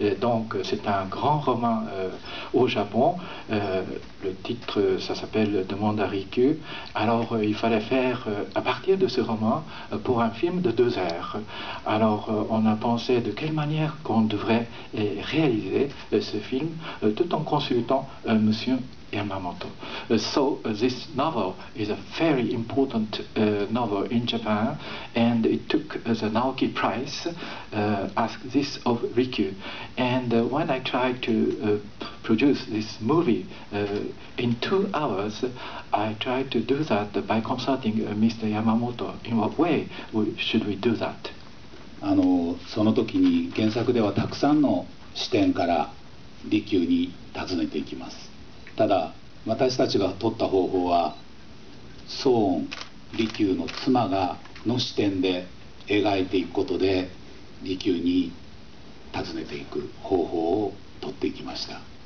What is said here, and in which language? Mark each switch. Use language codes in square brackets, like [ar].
[fr] Donc, c'est un grand roman au Japon. Le titre, ça s'appelle Demande à Rikyū. Alors, il fallait faire, à partir de ce roman, pour un film de 2 heures. Alors, on a pensé de quelle manière qu'on devrait réaliser ce film, tout en consultant Monsieur Yamamoto. [en] So this novel is a very important novel in Japan, and it took the Naoki Prize, Ask This of Rikyū. And when I tried to produce this movie in 2 hours, I tried to do that by consulting Mr. Yamamoto. In what way should we do that? [ja] その時に原作ではたくさんの視点から利休に訪ねていきます。ただ私たちが取った方法は宗恩利休の妻の視点で描いていくことで利休に訪ねていく方法を取っていきました。